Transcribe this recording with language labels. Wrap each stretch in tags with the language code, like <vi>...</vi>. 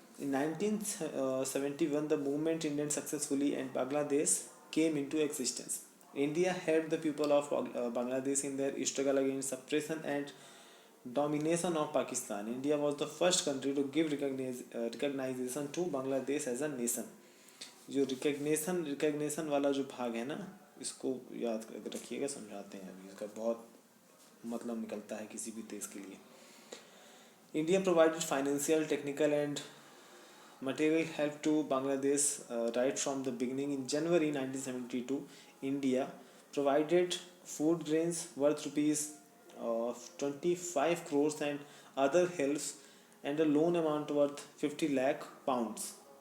<en>In 1971, the movement ended successfully and Bangladesh came into existence. India helped the people of Bangladesh in their struggle against suppression and domination of Pakistan. India was the first country to give recognition to Bangladesh as a nation.</en> <hi>जो recognition वाला जो भाग है ना, इसको याद रखिएगा, समझाते हैं अभी। इसका बहुत मतलब निकलता है किसी भी देश के लिए।</hi> <en>India provided financial, technical and material help to Bangladesh right from the beginning. In January 1972, India provided food grains worth rupees 25 crores and other helps and a loan amount worth 50 lakh pounds.</en>